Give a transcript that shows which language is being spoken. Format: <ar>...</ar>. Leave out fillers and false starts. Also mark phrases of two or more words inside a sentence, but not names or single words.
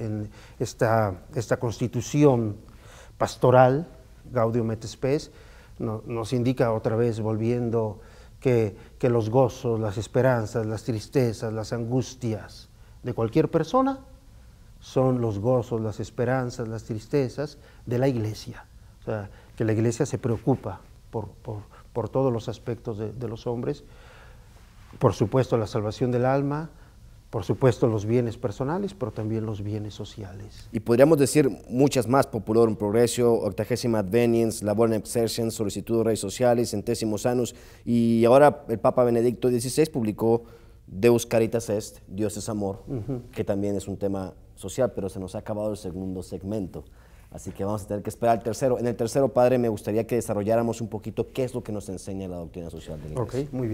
<es>Esta constitución pastoral, Gaudium et Spes, nos indica otra vez, volviendo, que los gozos, las esperanzas, las tristezas, las angustias de cualquier persona son los gozos, las esperanzas, las tristezas de la Iglesia. O sea, que la Iglesia se preocupa por todos los aspectos de los hombres. Por supuesto, la salvación del alma, por supuesto, los bienes personales, pero también los bienes sociales. Y podríamos decir muchas más: Populorum Progressio, Octagésima Adveniens, Laborem Exercens, Solicitud Rei Socialis, Centésimos Annus, y ahora el Papa Benedicto XVI publicó Deus Caritas Est, Dios es Amor, que también es un tema social, pero se nos ha acabado el segundo segmento, así que vamos a tener que esperar al tercero. En el tercero, Padre, me gustaría que desarrolláramos un poquito qué es lo que nos enseña la doctrina social de la Iglesia.</es>